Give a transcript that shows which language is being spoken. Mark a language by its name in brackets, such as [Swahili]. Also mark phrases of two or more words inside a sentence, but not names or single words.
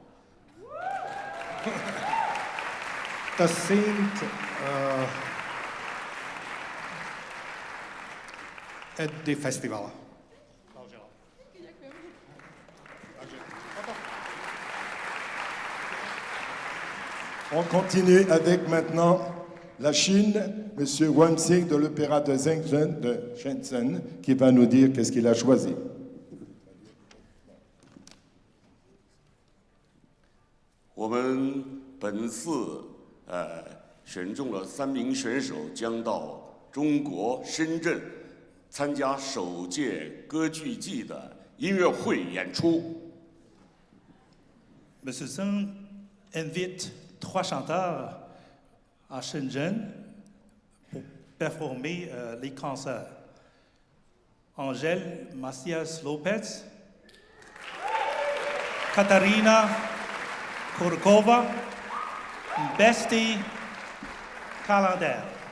[English] to sing at the festival. [French] On continue avec maintenant la Chine, Monsieur Wang Xing de l'Opéra de Shenzhen, qui va nous dire qu'est-ce qu'il a choisi. [Chinese] 我们本次选中了3名选手，将到中国深圳参加首届歌剧季的音乐会演出。 [French] Monsieur Zheng invite 3 chanteurs à Shenzhen pour performer les concerts. Angèle Macias Lopez, Katarina Kurkova, Besti Calendar.